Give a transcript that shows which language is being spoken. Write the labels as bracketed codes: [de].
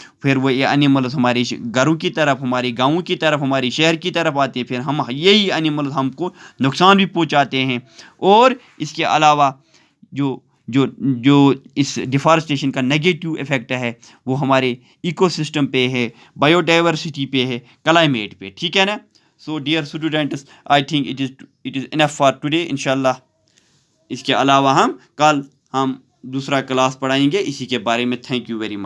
[ur] پھر وہ یہ اینیملز ہمارے گھروں کی طرف, ہمارے گاؤں کی طرف, ہمارے شہر کی طرف آتے ہیں, پھر ہم یہی اینیملز ہم کو نقصان بھی پہنچاتے ہیں. اور اس کے علاوہ جو اس ڈیفارسٹیشن کا نگیٹو ایفیکٹ ہے وہ ہمارے ایکو سسٹم پہ ہے, بایو ڈائیورسٹی پہ ہے, کلائمیٹ پہ. ٹھیک ہے نا. [en] So dear students, I think it is enough for today. [ur] انشاءاللہ اس کے علاوہ کل ہم دوسرا کلاس پڑھائیں گے اسی کے بارے میں. [en] Thank you very much.